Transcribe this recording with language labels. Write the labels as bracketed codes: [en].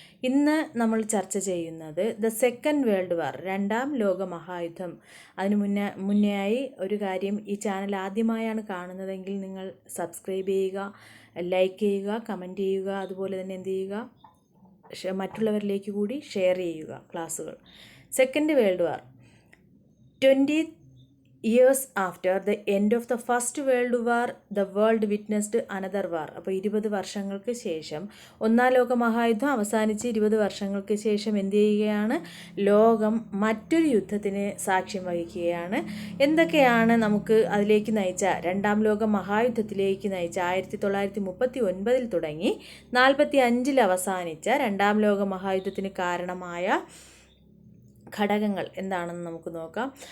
[ml] ഇന്ന് നമ്മൾ ചർച്ച ചെയ്യുന്നത് ദ സെക്കൻഡ് വേൾഡ് വാർ, രണ്ടാം ലോക മഹായുദ്ധം. അതിന് മുന്നേയായി ഒരു കാര്യം, ഈ ചാനൽ ആദ്യമായാണ് കാണുന്നതെങ്കിൽ നിങ്ങൾ സബ്സ്ക്രൈബ് ചെയ്യുക, ലൈക്ക് ചെയ്യുക, കമൻറ്റ് ചെയ്യുക. അതുപോലെ തന്നെ എന്ത് ചെയ്യുക, മറ്റുള്ളവരിലേക്ക് കൂടി ഷെയർ ചെയ്യുക ക്ലാസ്സുകൾ. [en] Second world war, 20 years after the end of the First World War, the world witnessed another war. [ml] അപ്പോൾ 20 വർഷങ്ങൾക്ക് ശേഷം, ഒന്നാം ലോക മഹായുദ്ധം അവസാനിച്ച് 20 വർഷങ്ങൾക്ക് ശേഷം എന്ത് ചെയ്യുകയാണ്, ലോകം മറ്റൊരു യുദ്ധത്തിന് സാക്ഷ്യം വഹിക്കുകയാണ്. എന്തൊക്കെയാണ് നമുക്ക് അതിലേക്ക് നയിച്ച, രണ്ടാം ലോക മഹായുദ്ധത്തിലേക്ക് നയിച്ച 1939 തുടങ്ങി 45 അവസാനിച്ച രണ്ടാം ലോക മഹായുദ്ധത്തിന് കാരണമായ ഘടകങ്ങൾ എന്താണെന്ന് നമുക്ക് നോക്കാം.